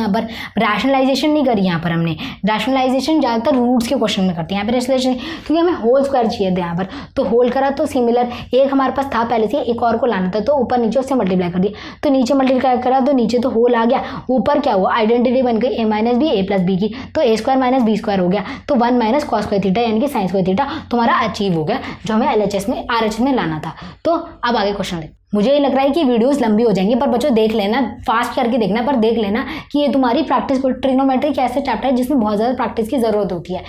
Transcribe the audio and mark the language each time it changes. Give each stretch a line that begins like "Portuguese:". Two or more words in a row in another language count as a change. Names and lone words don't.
Hindi: यहाँ पर रैशनलाइजेशन नहीं करी, यहाँ पर हमने रैशनलाइजेशन ज़्यादातर रूट्स के क्वेश्चन में करते हैं, यहाँ पर रैशनलाइजेशन क्योंकि हमें
English: whole square
Hindi: चाहिए था यहाँ पर, तो होल करा तो सिमिलर एक हमारे पास था पहले से, एक और को लाना था, तो ऊपर नीचे उससे मल्टीप्लाई कर दिया, तो नीचे मल्टीप्लाई करा तो नीचे तो होल आ गया, ऊपर क्या हुआ, आइडेंटिटी बन गई a - b, a + b की, तो a² - b² हो गया, तो 1 -
English: cos square theta
Hindi: यानी कि
English: sin square theta
Hindi: तुम्हारा अचीव हो गया, जो हमें LHS में RHS में लाना था। तो अब आगे क्वेश्चन देखते। मुझे ये लग रहा है कि वीडियोस लंबी हो जाएंगी, पर बच्चों देख लेना, फास्ट करके देखना, पर देख लेना कि ये तुम्हारी प्रैक्टिस, ट्रिग्नोमेट्री एक ऐसा चैप्टर है जिसमें बहुत ज़्यादा प्रैक्टिस की ज़रूरत होती है।